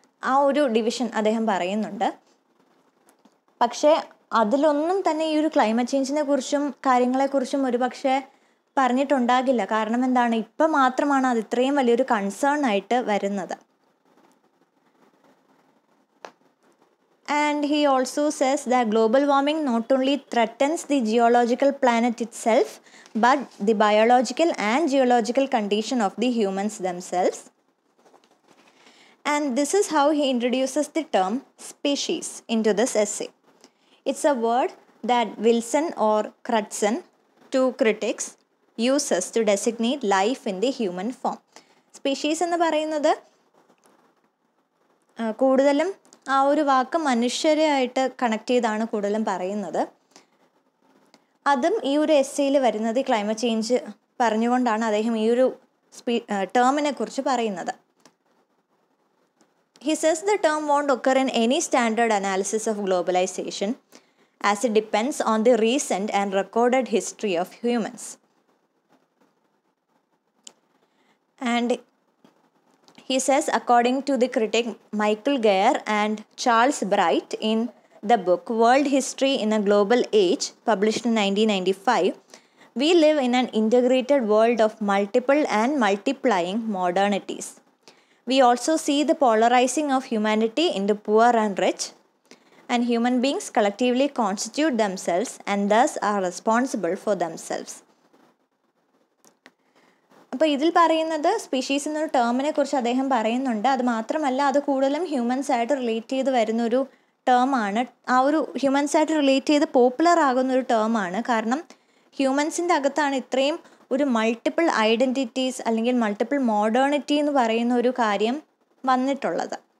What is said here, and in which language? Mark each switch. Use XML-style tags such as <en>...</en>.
<ml>ആ ഒരു ഡിവിഷൻ അദ്ദേഹം പറയുന്നുണ്ട്. പക്ഷേ അതിലൊന്നും തന്നെ ഈ ഒരു ക്ലൈമറ്റ് ചേഞ്ചിനെ കുറിച്ചും കാര്യങ്ങളെക്കുറിച്ചും ഒരു പക്ഷേ പറഞ്ഞിട്ടുണ്ടാകില്ല. കാരണം എന്താണ്, ഇപ്പം മാത്രമാണ് അത് ഇത്രയും വലിയൊരു കൺസേൺ ആയിട്ട് വരുന്നത്.</ml> <en>And he also says that global warming not only threatens the geological planet itself, but the biological and geological condition of the humans themselves. And this is how he introduces the term species into this essay. It's a word that Wilson or Crutzen, 2 critics, uses to designate life in the human form.</en> <ml>Species എന്ന് പറയുന്നത് കൂടുതലും ആ ഒരു വാക്ക് മനുഷ്യരായിട്ട് connect ചെയ്താണ് കൂടുതലും പറയുന്നത്. അതും ഈ ഒരു എസ്സേയിൽ വരുന്നത് ക്ലൈമറ്റ് ചേഞ്ച് പറഞ്ഞുകൊണ്ടാണ് അദ്ദേഹം ഈ ഒരു ടേമിനെ കുറിച്ച് പറയുന്നത്.</ml> <en>He says the term won't occur in any standard analysis of globalization, as it depends on the recent and recorded history of humans. And he says, according to the critic Michael Geyer and Charles Bright in the book World History in a Global Age, published in 1995, we live in an integrated world of multiple and multiplying modernities. We also see the polarizing of humanity into poor and rich, and human beings collectively constitute themselves and thus are responsible for themselves.</en> <ml>അപ്പോൾ ഇതിൽ പറയുന്നത് species എന്നൊരു ടേമിനെ കുറിച്ച് അദ്ദേഹം പറയുന്നുണ്ട്. അത് മാത്രമല്ല, അത് കൂടുതലും ഹ്യൂമൻസ് ആയിട്ട് റിലേറ്റ് ചെയ്ത് വരുന്നൊരു ടേമാണ്. ആ ഒരു ഹ്യൂമൻസ് ആയിട്ട് റിലേറ്റ് ചെയ്ത് പോപ്പുലർ ആകുന്നൊരു ടേമാണ്. കാരണം ഹ്യൂമൻസിൻ്റെ അകത്താണ് ഇത്രയും ഒരു മൾട്ടിപ്പിൾ ഐഡൻറ്റിറ്റീസ് അല്ലെങ്കിൽ മൾട്ടിപ്പിൾ മോഡേണിറ്റി എന്ന് പറയുന്ന ഒരു കാര്യം വന്നിട്ടുള്ളത്.</ml>